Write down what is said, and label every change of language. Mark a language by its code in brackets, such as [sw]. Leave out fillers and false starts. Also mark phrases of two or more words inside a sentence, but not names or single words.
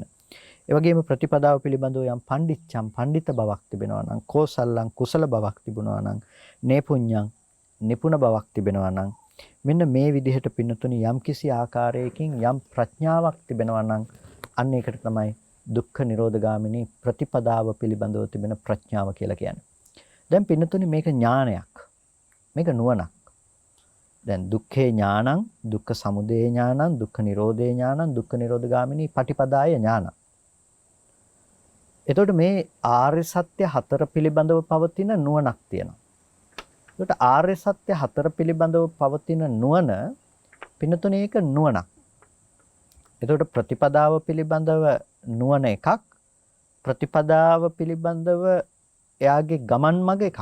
[si] ඒ වගේම ප්‍රතිපදාව පිළිබඳව යම් පඬිත බවක් තිබෙනවා නම් කෝසල්ලං කුසල බවක් තිබුණා නම් නේපුඤ්ඤං නිපුණ බවක් තිබෙනවා නම් මෙන්න මේ විදිහට පින්නතුනි යම් කිසි ආකාරයකින් යම් ප්‍රඥාවක් තිබෙනවා නම් අන්න ඒකට තමයි දුක්ඛ නිරෝධගාමිනී ප්‍රතිපදාව පිළිබඳව තිබෙන ප්‍රඥාව කියලා කියන්නේ. දැන් පින්නතුනි මේක ඥානයක්. මේක නුවණක්. [pi] දැන් දුක්ඛේ ඥානං, දුක්ඛ සමුදය ඥානං, දුක්ඛ නිරෝධේ ඥානං, දුක්ඛ නිරෝධගාමිනී පටිපදාය ඥානං. [si] එතකොට මේ ආර්ය සත්‍ය හතර පිළිබඳව පවතින නුවණක් තියෙනවා. එතකොට ආර්ය සත්‍ය හතර පිළිබඳව පවතින නුවණ පින්නතුනේ ඒක නුවණක්. එතකොට ප්‍රතිපදාව පිළිබඳව නුවණ එකක්, ප්‍රතිපදාව පිළිබඳව එයාගේ ගමන් මඟ එකක්.